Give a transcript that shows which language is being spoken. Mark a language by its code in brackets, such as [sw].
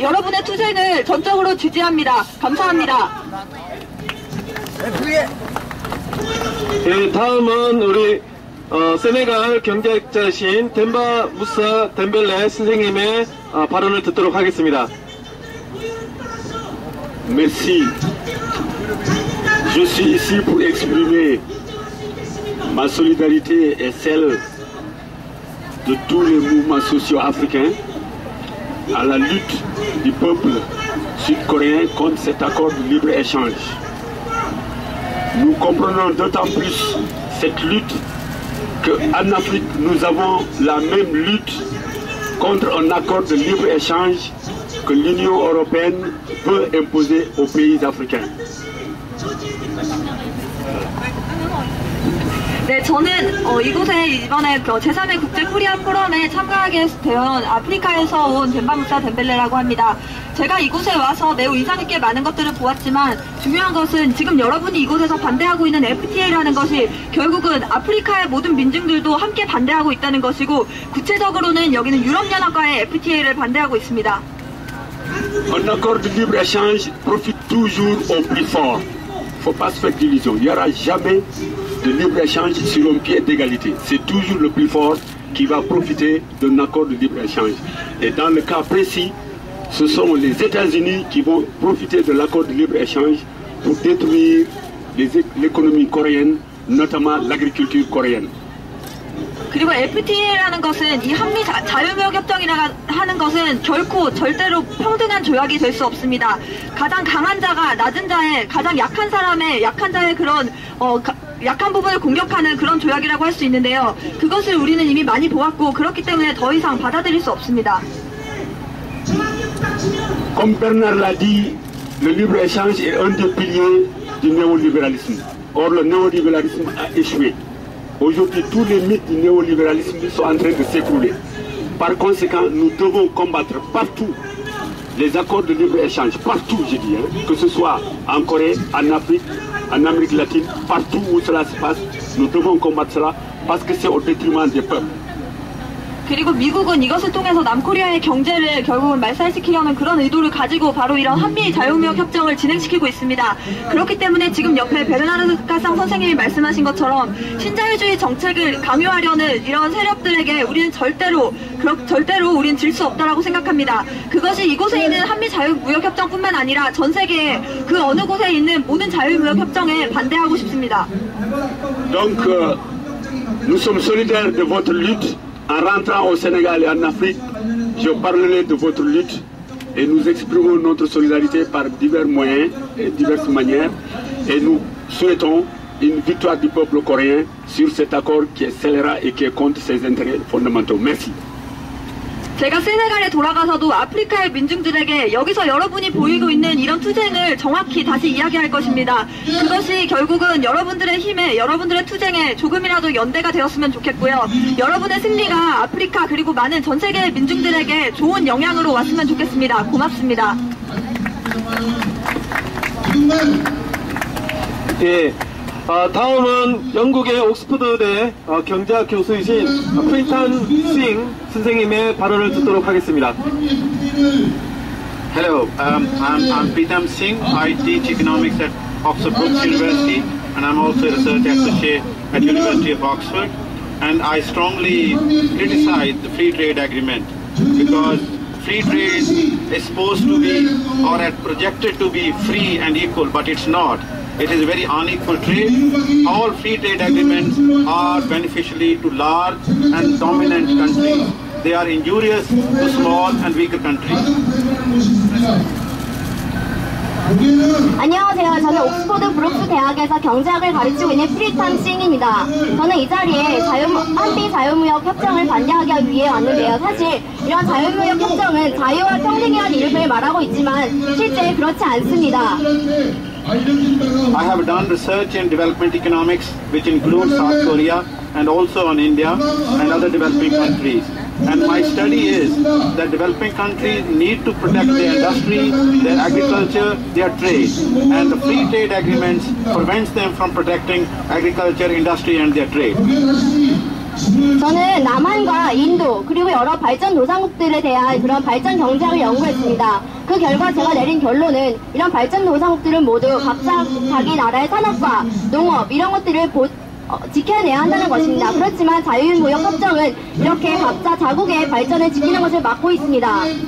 [ko] 여러분의 투쟁을 전적으로 지지합니다. 감사합니다. 네, 다음은 우리 세네갈 경제학자이신 덴바 무사 덴벨레 선생님의 발언을 듣도록 하겠습니다. [fr] Merci. Je suis ici pour exprimer ma solidarité et celle de tous les mouvements sociaux africains à la lutte du peuple sud-coréen contre cet accord de libre-échange. Nous comprenons d'autant plus cette lutte qu'en Afrique, nous avons la même lutte contre un accord de libre-échange que l'Union européenne peut imposer aux pays africains. [ko] 네, 저는 이곳에 이번에 제3회 국제 코리아 포럼에 참가하게 된 아프리카에서 온 덴바무사 덴벨레라고 합니다. 제가 이곳에 와서 매우 인상 깊게 많은 것들을 보았지만 중요한 것은 지금 여러분이 이곳에서 반대하고 있는 FTA라는 것이 결국은 아프리카의 모든 민중들도 함께 반대하고 있다는 것이고 구체적으로는 여기는 유럽연합과의 FTA를 반대하고 있습니다. [fr] Un accord de libre-échange profite toujours au plus fort. Il ne faut pas se faire d'illusions. Il n'y aura jamais de libre-échange sur un pied d'égalité. C'est toujours le plus fort qui va profiter d'un accord de libre-échange. Et dans le cas précis, ce sont les États-Unis qui vont profiter de l'accord de libre-échange pour détruire l'économie coréenne, notamment l'agriculture coréenne. [ko] 그리고 FTA라는 것은 이 한미 자유무역협정이라 하는 것은 결코 절대로 평등한 조약이 될 수 없습니다. 가장 강한 자가 낮은 자의, 가장 약한 사람의 약한 자의 그런 약한 부분을 공격하는 그런 조약이라고 할 수 있는데요. 그것을 우리는 이미 많이 보았고 그렇기 때문에 더 이상 받아들일 수 없습니다. [fr] Comme Bernard l'a dit, le libre-échange est un des piliers du néolibéralisme. Or, le néolibéralisme a échoué. Aujourd'hui, tous les mythes du néolibéralisme sont en train de s'écrouler. Par conséquent, nous devons combattre partout les accords de libre-échange, partout, je dis, que ce soit en Corée, en Afrique, en Amérique latine, partout où cela se passe, nous devons combattre cela parce que c'est au détriment des peuples. [ko] 그리고 미국은 이것을 통해서 남코리아의 경제를 결국은 말살시키려는 그런 의도를 가지고 바로 이런 한미 자유무역 협정을 진행시키고 있습니다. 그렇기 때문에 지금 옆에 베르나르 가상 선생님이 말씀하신 것처럼 신자유주의 정책을 강요하려는 이런 세력들에게 우리는 절대로 우리는 질 수 없다라고 생각합니다. 그것이 이곳에 있는 한미 자유무역 협정뿐만 아니라 전 세계의 그 어느 곳에 있는 모든 자유무역 협정에 반대하고 싶습니다. [fr] Donc, nous sommes solidaires de votre lutte. En rentrant au Sénégal et en Afrique, je parlerai de votre lutte et nous exprimons notre solidarité par divers moyens et diverses manières et nous souhaitons une victoire du peuple coréen sur cet accord qui est scélérat et qui est contre ses intérêts fondamentaux. Merci. [ko] 제가 세네갈에 돌아가서도 아프리카의 민중들에게 여기서 여러분이 보이고 있는 이런 투쟁을 정확히 다시 이야기할 것입니다. 그것이 결국은 여러분들의 힘에, 여러분들의 투쟁에 조금이라도 연대가 되었으면 좋겠고요. 여러분의 승리가 아프리카 그리고 많은 전 세계의 민중들에게 좋은 영향으로 왔으면 좋겠습니다. 고맙습니다. 예. 다음은 영국의 옥스퍼드대 경제학 교수이신 프리탄 싱 선생님의 발언을 듣도록 하겠습니다. [en] Hello, I'm Pritam Singh. I teach economics at Oxford Brookes University and I'm also a research associate at University of Oxford. And I strongly criticize the free trade agreement because free trade is supposed to be or projected to be free and equal, but it's not. It is a very unequal trade. All free trade agreements are beneficial to large and dominant countries. They are injurious to small and weaker countries. [ko] 안녕하세요. 저는 옥스퍼드 브룩스 대학에서 경제학을 가르치고 있는 프리탄 싱입니다. 저는 이 자리에 한미 자유무역 협정을 반대하기 위해 왔는데요. 사실 이런 자유무역 협정은 자유와 평등이라는 이름을 말하고 있지만 실제 그렇지 않습니다. [en] I have done research in development economics which includes South Korea and also on India and other developing countries. And my study is that developing countries need to protect their industry, their agriculture, their trade. And the free trade agreements prevents them from protecting agriculture, industry and their trade. [ko] 저는 남한과 인도 그리고 여러 발전도상국들에 대한 그런 발전 경제학을 연구했습니다. 그 결과 제가 내린 결론은 이런 발전도상국들은 모두 각자 자기 나라의 산업과 농업 이런 것들을 지켜내야 한다는 것입니다. 그렇지만 자유무역 협정은 이렇게 각자 자국의 발전을 지키는 것을 막고 있습니다.